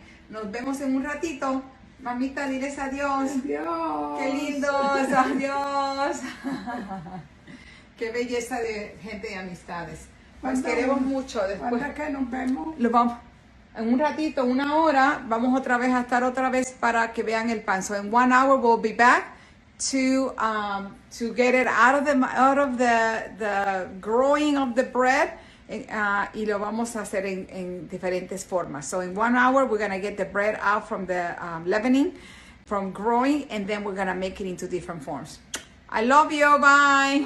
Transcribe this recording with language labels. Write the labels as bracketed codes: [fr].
[es] Nos vemos en un ratito. Mamita, diles adiós. Adiós. Qué lindos, adiós. Qué belleza de gente y amistades. Nos queremos mucho. Después ¿Cuándo es que nos vemos? lo vamos, en un ratito, 1 hora, vamos otra vez a estar otra vez para que vean el pan. [en] So in 1 hour we'll be back to get it out of the growing of the bread. [es] Y lo vamos a hacer en diferentes formas. [en] So in 1 hour, we're going to get the bread out from the leavening, from growing, and then we're going to make it into different forms. I love you. Bye.